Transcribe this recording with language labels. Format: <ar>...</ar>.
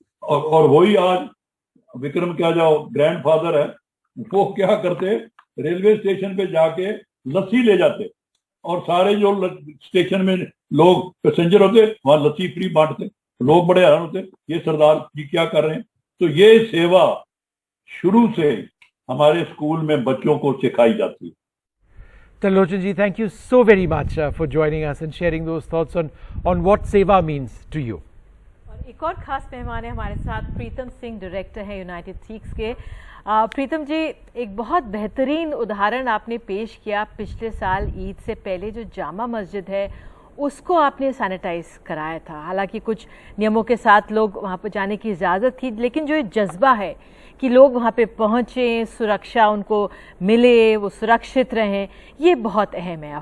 <hi>और वही आज विक्रम क्या जो ग्रैंडफादर है, वो क्या करते, रेलवे स्टेशन पे जाके लस्सी ले जाते, और सारे जो स्टेशन में लोग पैसेंजर होते वहां लस्सी फ्री बांटते। लोग बड़े हैरान होते, ये सरदार जी क्या कर रहे हैं। तो ये सेवा शुरू से हमारे स्कूल में बच्चों को सिखाई जाती है।</hi> <en>Talochan ji, thank you so very much for joining us and sharing those thoughts on what Seva means to you.</en> <hi>और एक और खास मेहमान है हमारे साथ, प्रीतम सिंह, डायरेक्टर है यूनाइटेड सिख्स के। प्रीतम जी, एक बहुत बेहतरीन उदाहरण आपने पेश किया। पिछले साल ईद से पहले जो जामा मस्जिद है उसको आपने सैनिटाइज कराया था। हालांकि कुछ नियमों के साथ लोग वहाँ पर जाने की इजाज़त थी, लेकिन जो ये जज्बा है कि लोग वहाँ पे पहुँचें, सुरक्षा उनको मिले, वो सुरक्षित रहें, ये बहुत अहम है।</hi>